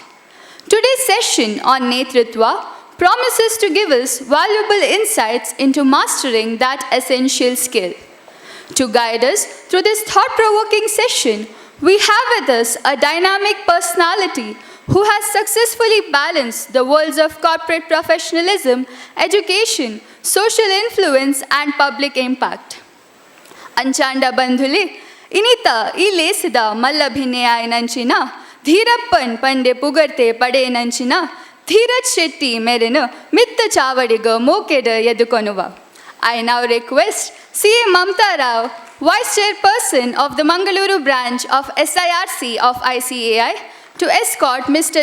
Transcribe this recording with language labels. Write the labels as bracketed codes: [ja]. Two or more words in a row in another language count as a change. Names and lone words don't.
[en] Today's session on Netritva promises to give us valuable insights into mastering that essential skill. To guide us through this thought-provoking session, we have with us a dynamic personality who has successfully balanced the worlds of corporate professionalism, education, social influence, and public impact. [tcy] ಅಂಚಾಂಡ ಬಂಧುಲೆ ಇನಿತ ಈ ಲೇಸಿದ ಮಲ್ಲಭಿನ್ನೆಯಾಯ ನಂಚಿನ ಧೀರಪ್ಪನ್ ಪಂಡೆ ಪುಗರ್ತೆ ಪಡೆ ನಂಚಿನ ಧೀರಜ್ ಶೆಟ್ಟಿ ಮೆರೆನು ಮಿತ್ತ ಚಾವಡಿಗ ಮೋಕೆಡ ಎದುಕೊನುವ. [en] I now request C.A. Mamta Rao, Vice Chairperson of the Mangaluru branch of SIRC of ICAI, to escort Mr.